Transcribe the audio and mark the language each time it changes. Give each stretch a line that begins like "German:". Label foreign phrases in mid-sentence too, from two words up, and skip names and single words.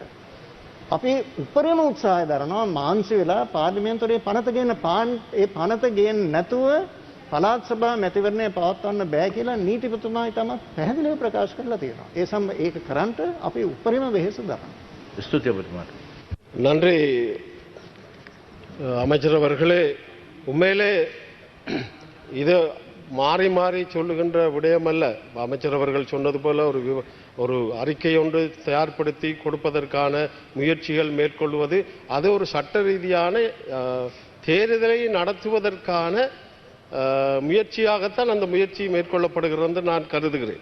Sinhala: අපි උපරිම උත්සාහය දරනවා මාන්සි වෙලා පාර්ලිමේන්තුවේ පනත ගේන්න නැතුව පළාත් සභා මැතිවරණය පවත්වන්න බෑ කියලා නීතිපතිතුමා ඉතාමත් පැහැදිලිව ප්‍රකාශ කරලා තියෙනවා. ඒක කරන්නට අපි උපරිම වෙහෙස දරනවා. ස්තුතියි ඔබතුමාට.
Tamil: நன்றி அமைச்சர் அவர்களே. உண்மையிலே இது மாறி மாறி சொல்லுகின்ற விடயமல்ல. அமைச்சர் அவர்கள் சொன்னது போல ஒரு அறிக்கை ஒன்று தயார்படுத்தி கொடுப்பதற்கான முயற்சிகள் மேற்கொள்வது அது ஒரு சட்ட ரீதியான தேர்தலை நடத்துவதற்கான முயற்சியாகத்தான் அந்த முயற்சி மேற்கொள்ளப்படுகிறது என்று நான் கருதுகிறேன்.